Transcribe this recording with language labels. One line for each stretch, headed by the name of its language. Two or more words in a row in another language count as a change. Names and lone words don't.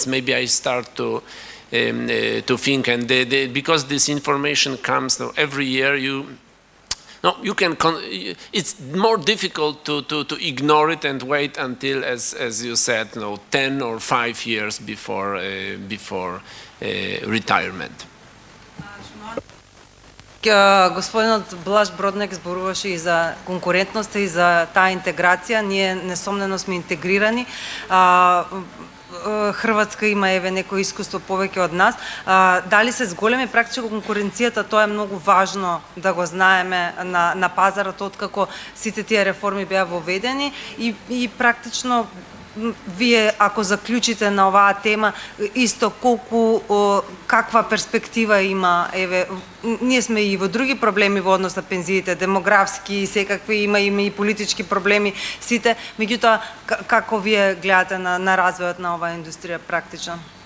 English: Maybe I start to think, and because this information comes every year, it's more difficult to ignore it and wait until, as you said, 10 or 5 years before retirement.
Macedonian: Господинот Блаж Броднек зборуваше и за конкурентноста и за таа интеграција. Ние несомнено сме интегрирани. Хрватска има некој искуство повеќе од нас. Дали се зголеми практично конкуренцијата, тоа е многу важно да го знаеме на пазарот, откако сите тие реформи беа воведени и практично вие, ако заклучите на оваа тема, исто каква перспектива има, ние сме и во други проблеми во однос на пензиите, демографски, секакви, има и политички проблеми, сите, меѓутоа, како вие гледате на развојот на оваа индустрија практично?